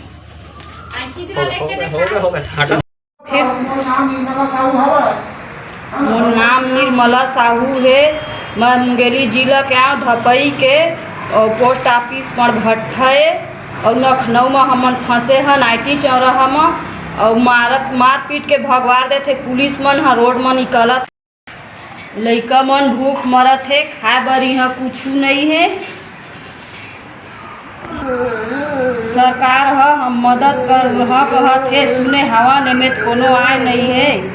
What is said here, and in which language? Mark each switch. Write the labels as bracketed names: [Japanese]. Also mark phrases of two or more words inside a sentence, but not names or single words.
[Chhattisgarhi] मोर नाम निर्मला साहू है। मैं मुंगेली जिला के आऊँ धपई के और पोस्ट ऑफिस पर भट्टे और लखनऊ में हमन फंसे हैं IT चौराहा में। और मार पीट के भगवार देते पुलिस मन हाँ, रोड में निकलत लइका मन भूख मरत है, खाए बर यहाँ कुछ नहीं है। सरकार हम मदद कर कहत है, सुने हवा निमित कोनो आए नहीं है।